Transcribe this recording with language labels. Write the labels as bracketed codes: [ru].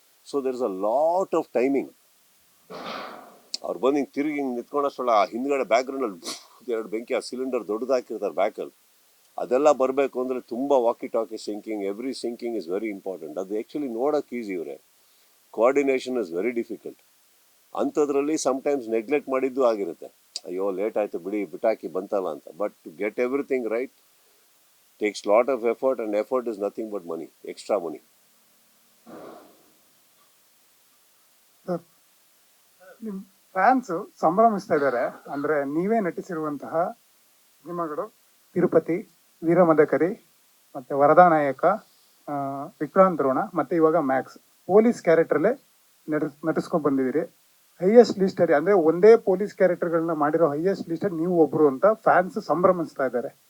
[en] So there is a lot of timing. [kn] ಅವ್ರು ಬಂದು ಹಿಂಗೆ ತಿರುಗಿ ಹಿಂಗೆ ನಿಂತ್ಕೊಂಡಷ್ಟಲ್ಲ, ಆ ಹಿಂದ್ಗಡೆ ಬ್ಯಾಕ್ಗ್ರೌಂಡಲ್ಲಿ 2 ಬೆಂಕಿ, ಆ ಸಿಲಿಂಡರ್ ದೊಡ್ಡದಾಕಿರ್ತಾರೆ ಬ್ಯಾಕಲ್ಲಿ. ಅದೆಲ್ಲ ಬರಬೇಕು ಅಂದರೆ ತುಂಬ walkie talkie sinking, [en] Every syncing is very important. [kn] ಅದು ಆ್ಯಕ್ಚುಲಿ ನೋಡೋಕೆ ಈಸಿ ಇವರೇ, [en] Coordination is very difficult. [kn] ಅಂಥದ್ರಲ್ಲಿ ಸಮ್ಟೈಮ್ಸ್ ನೆಗ್ಲೆಕ್ಟ್ ಮಾಡಿದ್ದು ಆಗಿರುತ್ತೆ. ಅಯ್ಯೋ ಲೇಟ್ ಆಯಿತು ಬಿಡಿ, ಬಿಟ್ಟಾಕಿ ಬಂತಲ್ಲ ಅಂತ. [en] But to get everything right takes lot of effort, and effort is nothing but money, extra money. [kn] ನಿಮ್ಮ ಫ್ಯಾನ್ಸ್ ಸಂಭ್ರಮಿಸ್ತಾ ಇದ್ದಾರೆ ಅಂದ್ರೆ ನೀವೇ ನಟಿಸಿರುವಂತಹ ಸಿನಿಮಾಗಳು ತಿರುಪತಿ, ವೀರಮದಕರಿ, ಮತ್ತೆ ವರದಾನಾಯಕ, ವಿಕ್ರಾಂತ್ ರೋಣ, ಮತ್ತೆ ಇವಾಗ ಮ್ಯಾಕ್ಸ್. ಪೊಲೀಸ್ ಕ್ಯಾರೆಕ್ಟರ್ಲೇ ನಟಿಸ್ಕೊಂಡು ಬಂದಿದ್ದೀರಿ. ಹೈಯೆಸ್ಟ್ ಲಿಸ್ಟಲ್ಲಿ ಅಂದ್ರೆ ಒಂದೇ ಪೊಲೀಸ್ ಕ್ಯಾರೆಕ್ಟರ್ಗಳನ್ನ ಮಾಡಿರೋ ಹೈಯೆಸ್ಟ್ ಲಿಸ್ಟಲ್ಲಿ ನೀವು ಒಬ್ರು ಅಂತ ಫ್ಯಾನ್ಸ್ ಸಂಭ್ರಮಿಸ್ತಾ ಇದ್ದಾರೆ.